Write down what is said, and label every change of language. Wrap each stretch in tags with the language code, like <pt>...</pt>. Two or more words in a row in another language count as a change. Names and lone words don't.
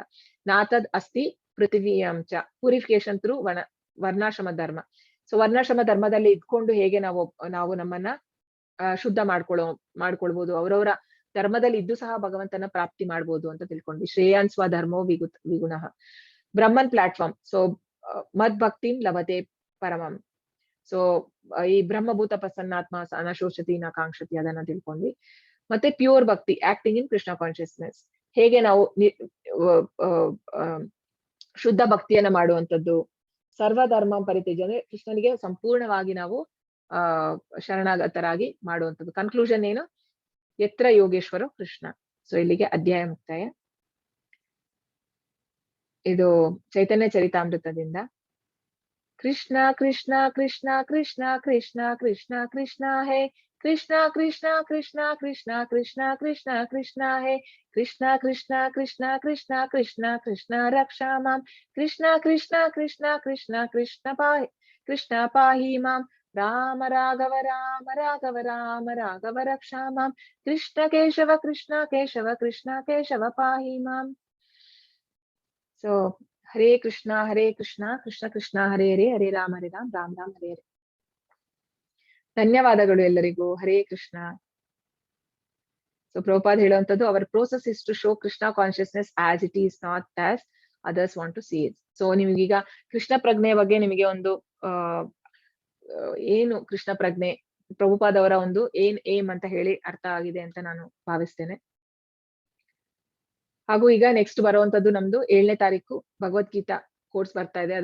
<sa>ನಾತದ್ ಅಸ್ತಿ ಪೃಥಿವಿಯಂಚ,</sa> <en>purification through</en> <sa>ವರ್ಣಾಶ್ರಮ ಧರ್ಮ.</sa> <kn>ಸೊ ವರ್ಣಾಶ್ರಮ ಧರ್ಮದಲ್ಲಿ ಇದ್ಕೊಂಡು ಹೇಗೆ ನಾವು ನಮ್ಮನ್ನ ಶುದ್ಧ ಮಾಡ್ಕೊಳ್ಬಹುದು, ಅವರವರ ಧರ್ಮದಲ್ಲಿ ಇದ್ದು ಸಹ ಭಗವಂತನ ಪ್ರಾಪ್ತಿ ಮಾಡ್ಬೋದು ಅಂತ ತಿಳ್ಕೊಂಡ್ವಿ.</kn> <sa>ಶ್ರೇಯಾನ್ ಸ್ವಧರ್ಮೋ ವಿಗುಣಃ.</sa> <en>Brahman platform.</en> <sa>ಸೊ ಮದ್ ಭಕ್ತಿಂ ಲಭತೆ ಪರಮಂ. ಸೊ ಈ ಬ್ರಹ್ಮಭೂತ ಪ್ರಸನ್ನಾತ್ಮ ಅನಶೋಷತಿ ನ ಕಾಂಕ್ಷತಿ</sa> <kn>ಅದನ್ನ ತಿಳ್ಕೊಂಡ್ವಿ. ಮತ್ತೆ</kn> <en>pure bhakti, acting in Krishna consciousness,</en> <kn>ಹೇಗೆ ನಾವು ಶುದ್ಧ ಭಕ್ತಿಯನ್ನ ಮಾಡುವಂಥದ್ದು.</kn> <sa>ಸರ್ವಧರ್ಮ ಪರಿತ್ಯಜ್ಯ,</sa> <kn>ಅಂದ್ರೆ ಕೃಷ್ಣನಿಗೆ ಸಂಪೂರ್ಣವಾಗಿ ನಾವು ಶರಣಾಗತರಾಗಿ ಮಾಡುವಂಥದ್ದು. ಕನ್ಕ್ಲೂಷನ್ ಏನು?</kn> <sa>ಯತ್ರ ಯೋಗೇಶ್ವರೋ ಕೃಷ್ಣ.</sa> <kn>ಸೊ ಇಲ್ಲಿಗೆ ಅಧ್ಯಾಯ ಮುಕ್ತಾಯ. ಇದು ಚೈತನ್ಯ ಚರಿತಾಮೃತದಿಂದ.</kn> <sa>ಕೃಷ್ಣ ಕೃಷ್ಣ ಕೃಷ್ಣ ಕೃಷ್ಣ ಕೃಷ್ಣ ಕೃಷ್ಣ ಕೃಷ್ಣ ಹೇ ಕೃಷ್ಣ ಕೃಷ್ಣ ಕೃಷ್ಣ ಕೃಷ್ಣ ಕೃಷ್ಣ ಕೃಷ್ಣ ಕೃಷ್ಣ ಹೇ ಕೃಷ್ಣ ಕೃಷ್ಣ ಕೃಷ್ಣ ಕೃಷ್ಣ ಕೃಷ್ಣ ಕೃಷ್ಣ ರಕ್ಷಾ ಮಾಂ ಕೃಷ್ಣ ಕೃಷ್ಣ ಕೃಷ್ಣ ಕೃಷ್ಣ ಕೃಷ್ಣ ಪಾಹಿ ಮಾಂ ರಾಮ ರಾಘವ ರಾಮ ರಾಘವ ರಾಮ ರಾಘವ ರಕ್ಷಾ ಮಾಂ ಕೃಷ್ಣ ಕೇಶವ ಕೃಷ್ಣ ಕೇಶವ ಕೃಷ್ಣ ಕೇಶವ ಪಾಹಿ ಮಾಂ. ಸೊ ಹರೇ ಕೃಷ್ಣ ಕೃಷ್ಣ ಕೃಷ್ಣ ಹರೇ ಹರೇ, ಹರೇ ರಾಮ ರಾಮ ರಾಮ ಹರೇ ಹರೇ.</sa> <kn>ಧನ್ಯವಾದಗಳು ಎಲ್ಲರಿಗೂ.</kn> <sa>ಹರೇ ಕೃಷ್ಣ.</sa> <kn>ಸೊ ಪ್ರಭುಪಾದ್ ಹೇಳುವಂತದ್ದು,</kn> <en>our process is to show Krishna consciousness as it is, not as others want to see it.</en> <kn>ಸೊ ನಿಮಗೀಗ ಕೃಷ್ಣ ಪ್ರಜ್ಞೆಯ ಬಗ್ಗೆ ನಿಮಗೆ ಒಂದು ಏನು ಕೃಷ್ಣ ಪ್ರಜ್ಞೆ, ಪ್ರಭುಪಾದ್ ಅವರ ಒಂದು ಏಮ್ ಅಂತ ಹೇಳಿ ಅರ್ಥ ಆಗಿದೆ ಅಂತ ನಾನು ಭಾವಿಸ್ತೇನೆ. ಹಾಗೂ ಈಗ ನೆಕ್ಸ್ಟ್ ಬರುವಂತದ್ದು ನಮ್ದು 7ನೇ ತಾರೀಕು ಭಗವದ್ಗೀತಾ ಕೋರ್ಸ್ ಬರ್ತಾ ಇದೆ.</kn>